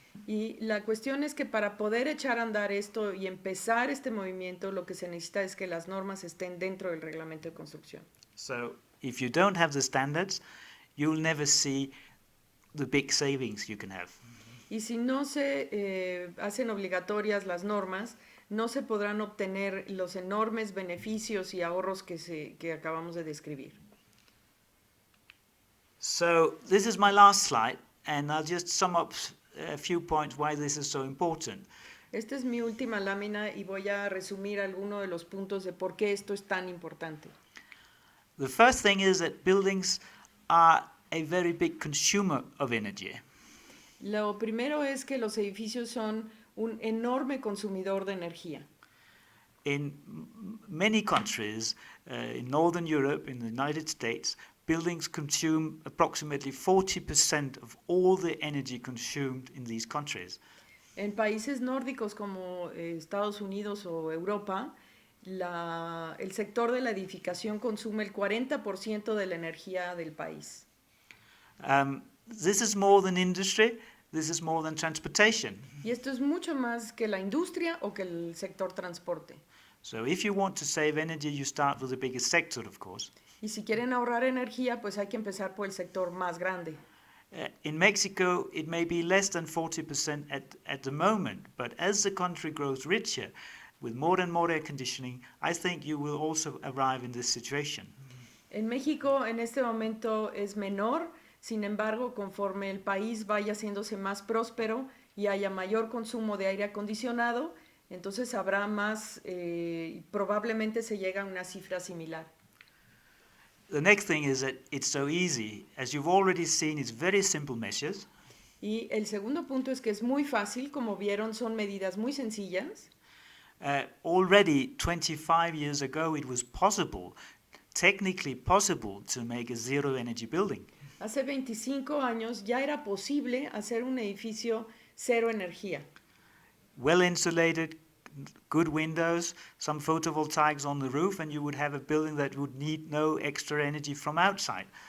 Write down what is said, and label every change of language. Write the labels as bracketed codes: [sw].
[es] Y la cuestión es que para poder echar a andar esto y empezar este movimiento, lo que se necesita es que las normas estén dentro del reglamento de construcción. [en] So if you don't have the standards, you'll never see the big savings you can have. [es] Y si no se hacen obligatorias las normas, no se podrán obtener los enormes beneficios y ahorros que acabamos de describir. [en] So this is my last slide, and I'll just sum up a few points why this is so important. [es] Esta es mi última lámina y voy a resumir algunos de los puntos de por qué esto es tan importante. [en] The first thing is that buildings are a very big consumer of energy. [es] Lo primero es que los edificios son un enorme consumidor de energía. [en] In many countries, in Northern Europe, in the United States, buildings consume approximately 40% of all the energy consumed in these countries. [es] En países nórdicos como Estados Unidos o Europa, el sector de la edificación consume el 40% de la energía del país. [en] This is more than industry, this is more than transportation. [es] Y esto es mucho más que la industria o que el sector transporte. [en] So if you want to save energy, you start with the biggest sector, of course. [es] Y si quieren ahorrar energía, pues hay que empezar por el sector más grande. [en] In Mexico, it may be less than 40% at the moment, but as the country grows richer, with more and more air conditioning, I think you will also arrive in this situation. [es] En México, en este momento es menor, sin embargo, conforme el país vaya haciéndose más próspero y haya mayor consumo de aire acondicionado, entonces habrá más, probablemente se llega a una cifra similar. [en] The next thing is that it's so easy. As you've already seen, it's very simple measures. [es] Y el segundo punto es que es muy fácil, como vieron, son medidas muy sencillas. [en] Already 25 years ago, it was possible, technically possible, to make a zero energy building. [es] Hace 25 años ya era posible hacer un edificio cero energía. [en] Well insulated, good windows, some photovoltaics on the roof, and you would have a building that would need no extra energy from outside.